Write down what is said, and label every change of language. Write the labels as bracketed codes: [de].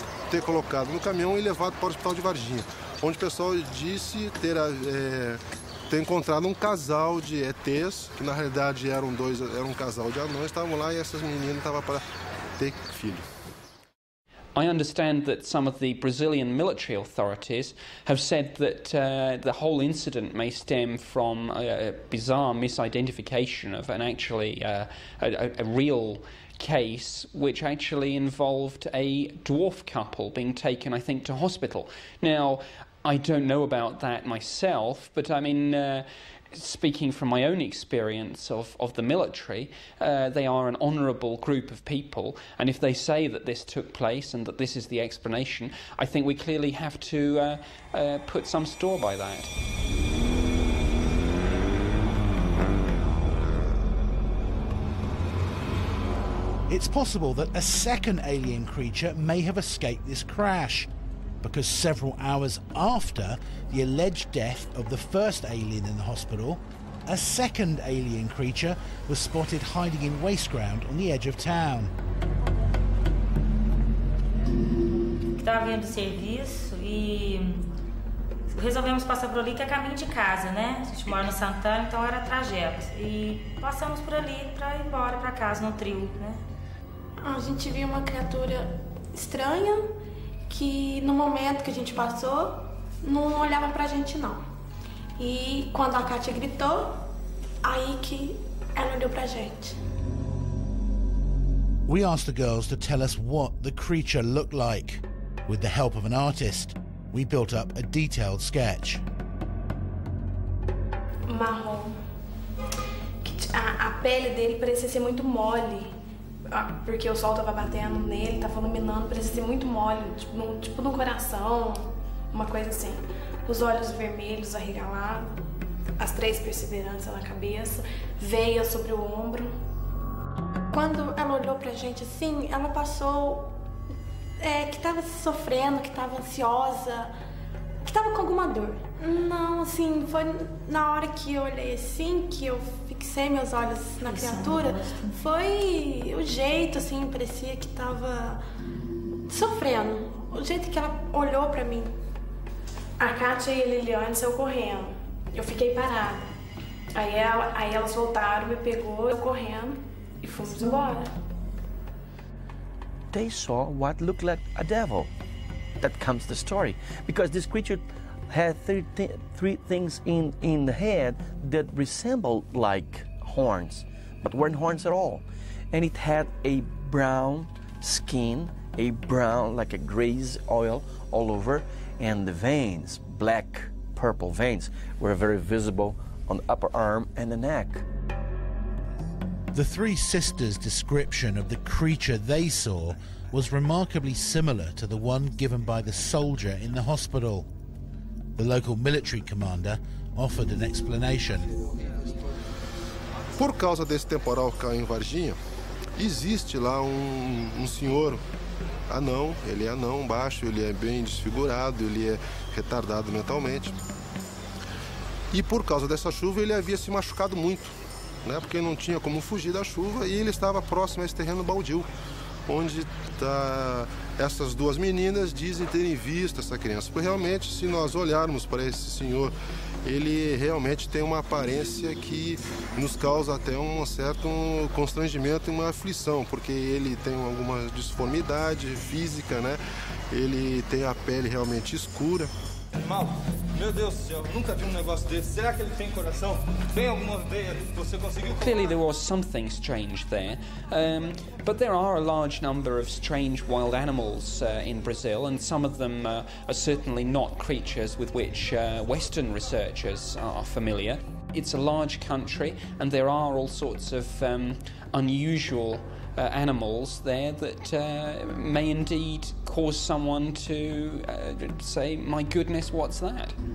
[pt] Ter colocado no caminhão e levado para o hospital de Varginha, onde o pessoal disse ter encontrado um casal de ETs, que na realidade era um casal de anões, estavam lá e essas meninas estavam para ter filho. [en] I understand that some of the Brazilian military authorities have said that the whole incident may stem from a bizarre misidentification of a real case which actually involved a dwarf couple being taken, I think, to hospital. Now, I don't know about that myself, but I mean, speaking from my own experience of the military, they are an honourable group of people, and if they say that this took place and that this is the explanation, I think we clearly have to put some store by that. It's possible that a second alien creature may have escaped this crash, because several hours after the alleged death of the first alien in the hospital, a second alien creature was spotted hiding in waste ground on the edge of town. [pt] Estava vindo do serviço e resolvemos passar por ali, que é caminho de casa, né? A gente mora no Santana, então era trajeto. E passamos por ali para ir embora para casa no trio, né? A gente viu uma criatura estranha que no momento que a gente passou, não olhavam pra gente não. E quando a Kátia gritou, aí que ela olhou pra gente. [en] We asked the girls to tell us what the creature looked like. With the help of an artist, we built up a detailed sketch. [pt] Marrom. A pele dele parecia ser muito mole, porque o sol tava batendo nele, tava iluminando, parecia ser muito mole, tipo no coração, uma coisa assim. Os olhos vermelhos arregalados, as 3 perseveranças na cabeça, veia sobre o ombro. Quando ela olhou pra gente assim, ela passou que tava sofrendo, que tava ansiosa, que tava com alguma dor. Não, assim, foi na hora que eu olhei assim, que eu fixei meus olhos na criatura, foi o jeito, assim, parecia que tava sofrendo. O jeito que ela olhou pra mim. A Kátia e a Liliane saiu correndo. Eu fiquei parada. Aí elas voltaram, me pegou, eu correndo e fomos embora. [en] They saw what looked like a devil. That comes the story. Because this creature had three things in the head that resembled like horns, but weren't horns at all. And it had a brown skin, a brown, like a grease oil all over, and the veins, black, purple veins, were very visible on the upper arm and the neck. The 3 sisters' description of the creature they saw was remarkably similar to the one given by the soldier in the hospital. The local military commander offered an explanation. [pt] Por causa desse temporal que caiu em Varginha, existe lá um senhor anão, ele é anão, baixo, ele é bem desfigurado, ele é retardado mentalmente. E por causa dessa chuva ele havia se machucado muito, né? Porque não tinha como fugir da chuva e ele estava próximo a esse terreno baldio, onde essas 2 meninas dizem terem visto essa criança. Porque realmente, se nós olharmos para esse senhor, ele realmente tem uma aparência que nos causa até um certo constrangimento e uma aflição, porque ele tem alguma disformidade física, né? Ele tem a pele realmente escura. Mal, meu Deus do céu, nunca vi negócio desse. Será que ele tem coração? Tem alguma veia que você conseguiu? [en] Clearly there was something strange there, but there are a large number of strange wild animals in Brazil, and some of them are certainly not creatures with which Western researchers are familiar. It's a large country, and there are all sorts of unusual animals there that may indeed cause someone to say, my goodness, what's that?